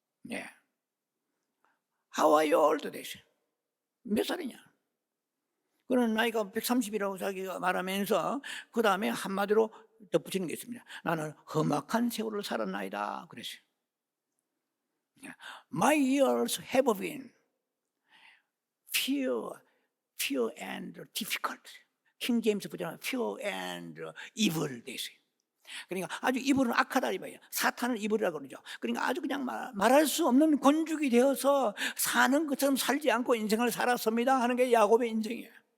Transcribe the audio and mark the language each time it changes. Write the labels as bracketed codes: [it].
[en] How are you old days? [ko] 몇 살이냐? 그런 나이가 130이라고 자기가 말하면서 그 다음에 한마디로 덧붙이는 게 있습니다. 나는 험악한 세월을 살았나이다. 그랬어요. [en] My years have been few and difficult. [ko] 킹 제임스 버전은 [en] few and evil [ko] 됐어요. 그러니까 아주 이불은 악하다 이 말이에요. 사탄을 이불이라고 그러죠. 그러니까 아주 그냥 말할 수 없는 건죽이 되어서 사는 것처럼 살지 않고 인생을 살았습니다 하는 게 야곱의 인생이에요.